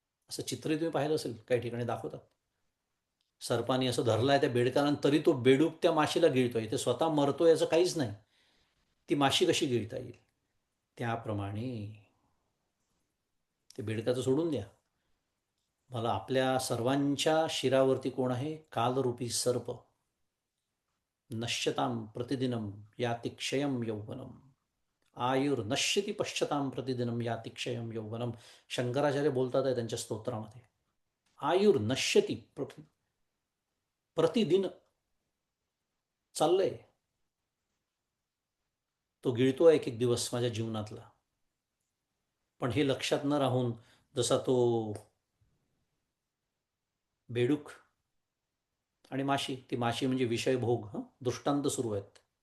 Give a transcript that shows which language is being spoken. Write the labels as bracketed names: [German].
[Marathi] असं चित्रही तुम्ही पाहिलं असेल, काही ठिकाणी दाखवतात. सर्पाने असं धरलाय त्या बेडकाला तरी तो बेडूक त्या माशीला गिळतोय. ते स्वतः मरतोय याचं काहीच नाही. ती माशी कशी गिळता येईल? त्याप्रमाणे ते बेडकाचं सोडून द्या. मला आपल्या सर्वांच्या शिरावरती कोण आहे? कालरूपी सर्प. [Sanskrit] नश्यतां प्रतिदिनं याति क्षयं यौवनम. आयुर्नश्यति पश्यतां प्रतिदिनं याति क्षयं यौवनम. [Marathi] शंकराचार्य बोलतात आहे त्यांच्या स्तोत्रामध्ये. आयुर्नश्यति प्रतिदिन चाललंय. तो गिळतो एक एक दिवस माझ्या जीवनातला. पण हे लक्षात न राहून जसा तो बेडूक आणि माशी, ती माशी म्हणजे विषयभोग, दृष्टांत सुरू आहेत.